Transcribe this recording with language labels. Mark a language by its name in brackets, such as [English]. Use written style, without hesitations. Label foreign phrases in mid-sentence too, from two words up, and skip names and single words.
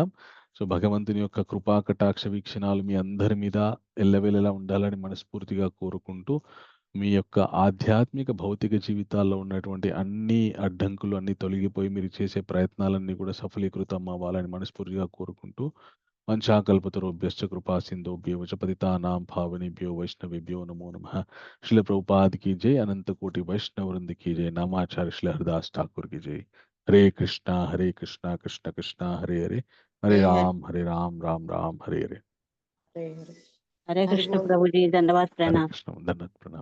[Telugu] సో భగవంతుని యొక్క కృపా కటాక్ష వీక్షణాలు మీ అందరి మీద ఎల్లవేళలా ఉండాలని మనస్ఫూర్తిగా కోరుకుంటూ, మీ యొక్క ఆధ్యాత్మిక భౌతిక జీవితాల్లో ఉన్నటువంటి అన్ని అడ్డంకులు అన్ని తొలగిపోయి మీరు చేసే ప్రయత్నాలన్నీ కూడా సఫలీకృతం అవ్వాలని మనస్ఫూర్తిగా కోరుకుంటూ, [Sanskrit] వంచాకల్పతరుభ్యశ్చ కృపా సింధుభ్యో చ పతితానాం పావనేభ్యో వైష్ణవేభ్యో నమో నమః. [Hindi] శ్రీల ప్రభుపాద్ की जय, अनंत कोटि वैष्णव वृंद की जय, नामाचार्य श्री हरदास ठाकुर की जय. [Sanskrit] हरे कृष्णा कृष्ण कृष्ण हरे हरे, हरे राम राम राम हरे हरे. [Hindi] हरे कृष्ण प्रभु जी, धन्यवाद, हरे प्रणाम. कृष्ण, धन्यवाद.